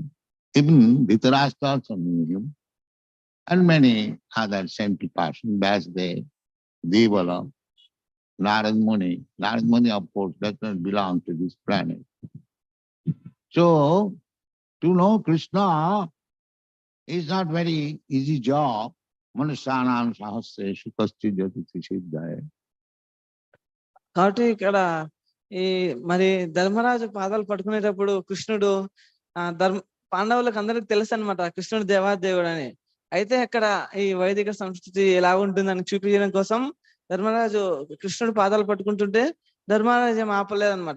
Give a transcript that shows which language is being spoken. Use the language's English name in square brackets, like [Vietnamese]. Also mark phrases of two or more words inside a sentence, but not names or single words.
[English] Even Dhritarashtra also knew him. And many other saintly persons, Vasudev, Devala, Narad Muni. Narad Muni, of course, does not belong to this planet. So, to know Krishna is not very easy job. [Sanskrit] मनुष्याणां सहस्रेषु कश्चित् यतति सिद्धये. [Telugu] కాబట్టి ఇక్కడ ఈ మరి ధర్మరాజు పాదాలు పట్టుకునేటప్పుడు కృష్ణుడు పాండవులకు అందరికి తెలుసు అనమాట కృష్ణుడు దేవాదేవుడు అని. అయితే అక్కడ ఈ వైదిక సంస్కృతి ఎలా ఉంటుందని చూపించడం కోసం ధర్మరాజు కృష్ణుడు పాదాలు పట్టుకుంటుంటే ధర్మరాజు ఏం ఆపలేదనమాట.